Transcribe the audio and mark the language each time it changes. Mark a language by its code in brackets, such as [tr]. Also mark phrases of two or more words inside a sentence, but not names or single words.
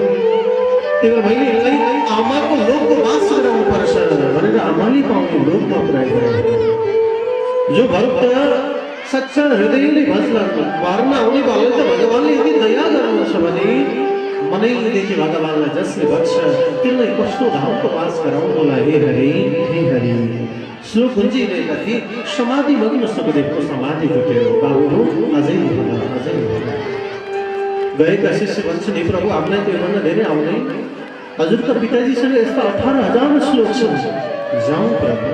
[ne] त्यही भएर मैले यिनलाई आमाको लोकको वास गराउनु पर्छ भनेर आमाले पाउने लोकमा पुर्याइ गरेको। जो भक्त सच्चा हृदयले भजन मार्न आउने वाला त भगवानले यदि दया गर्नुहुन्छ भने मनैदेखि भगवानलाई जसले भन्छ तिनलाई कस्तो धामको वास गराउनुलाई हे हरि हे हरि। श्लोक गुन्जिरहेका थिए। समाधि मग्न सुखदेवको समाधि टुट्यो। बाबु अझै भन अझै भन। गएका शिष्य भन्छन् हे प्रभु हामीलाई त्यो भन्दा धेरै आउँदैन। हजुरका पिताजीसँग यस्ता 18,000 श्लोक छन्। जाउँ प्रभु।